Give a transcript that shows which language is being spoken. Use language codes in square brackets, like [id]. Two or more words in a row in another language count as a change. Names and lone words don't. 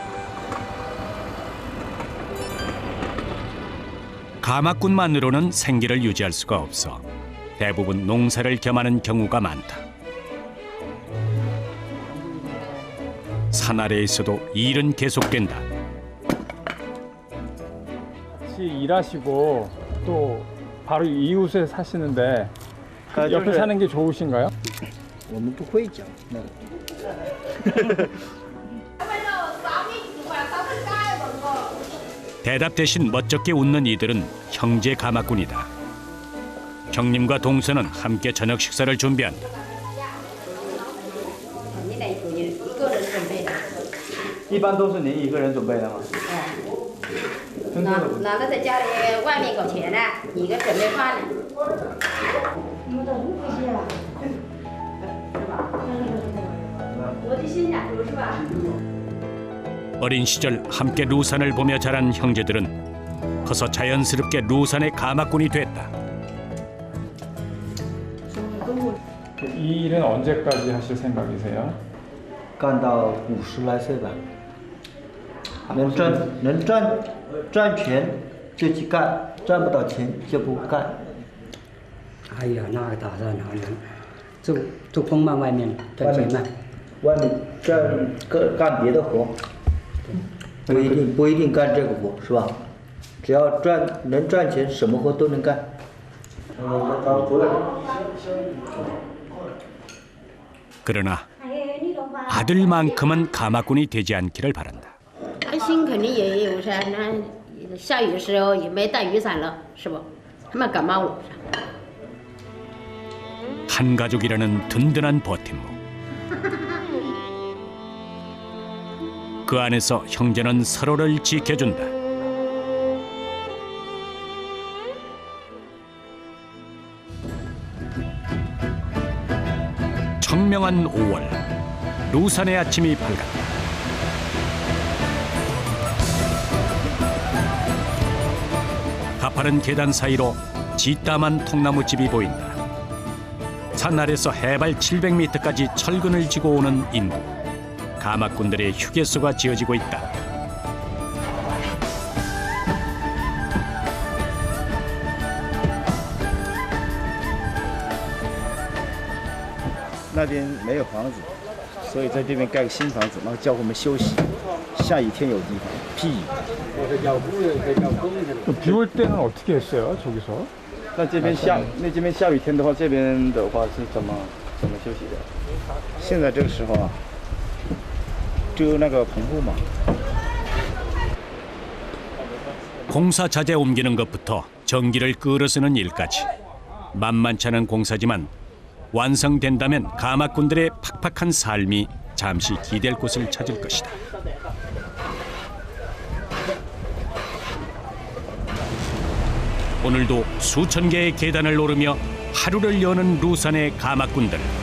[ko] 가마꾼만으로는 생계를 유지할 수가 없어 대부분 농사를 겸하는 경우가 많다. 산 아래에서도 일은 계속된다. 같이 일하시고 또 바로 이웃에 사시는데 옆에 사는 게 좋으신가요? [zh] 我们不会讲那个。 [ko] 대답 대신 멋쩍게 웃는 이들은 형제 가마꾼이다. 형님과 동서는 함께 저녁 식사를 준비한다. [zh] 一般都是您一个人准备的吗？男的在家里外面搞钱呢，一个准备饭呢。我的新染头是吧？ [ko] 어린 시절 함께 루산을 보며 자란 형제들은 커서 자연스럽게 루산의 가마꾼이 됐다. 이 일은 언제까지 하실 생각이세요? [zh] 干到50来岁吧。能赚钱就去干，赚不到钱就不干。哎呀，那个打算哪能？做工嘛，外面赚钱嘛。外面干别的活。 不一定干这个活是吧？只要能赚钱，什么活都能干。 [ko] 그러나 아들만큼은 가마꾼이 되지 않기를 바란다. [zh] 担心肯定也有噻，那下雨的时候也没带雨伞了，是不？他们感冒了。 [ko] 한 가족이라는 든든한 버팀목. 그 안에서 형제는 서로를 지켜준다. 청명한 5월, 루산의 아침이 밝았다. 가파른 계단 사이로 지따만 통나무집이 보인다. 산 아래서 해발 700m까지 철근을 지고 오는 인구. 가마꾼들의 휴게소가 지어지고 있다. [zh] 那边没有房子，所以在这边盖个新房子，然后叫我们休息。下雨天有地方，避雨。 [ko] 비 올 때는 어떻게 했어요, 저기서? [zh] 那这边下雨天的话，这边的话是怎么休息的？现在这个时候啊，就那个棚户嘛。 [ko] 공사 자재 옮기는 것부터 전기를 끌어 쓰는 일까지 만만치 않은 공사지만 완성된다면 가마꾼들의 팍팍한 삶이 잠시 기댈 곳을 찾을 것이다. 오늘도 수천 개의 계단을 오르며 하루를 여는 루산의 가마꾼들.